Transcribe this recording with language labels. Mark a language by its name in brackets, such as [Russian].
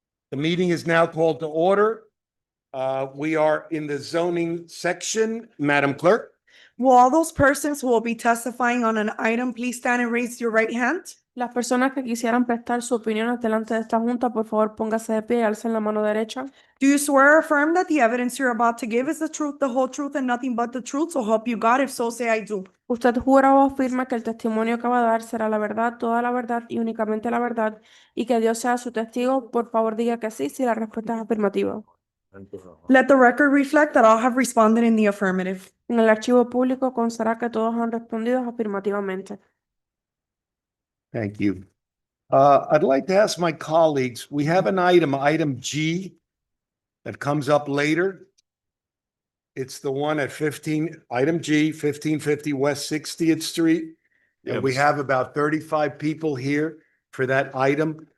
[English] The meeting is now called to order. We are in the zoning section. Madam Clerk? Will all those persons who will be testifying on an item, please stand and raise your right hand? [Spanish] Las personas que quisieran prestar su opinión delante de esta junta, por favor, póngase de pie y alcen la mano derecha. [English] Do you swear or affirm that the evidence you're about to give is the truth, the whole truth, and nothing but the truth? So help you God. If so, say I do. [Spanish] Usted jura o afirma que el testimonio que va a dar será la verdad, toda la verdad y únicamente la verdad, y que Dios sea su testigo. Por favor, diga que sí si la respuesta es afirmativa. [English] Let the record reflect that all have responded in the affirmative. [Spanish] En el archivo público constará que todos han respondido afirmativamente. [English] Thank you. I'd like to ask my colleagues, we have an item G, that comes up later. It's the one at item G, 1550 West 60th Street. And we have about 35 people here for that item.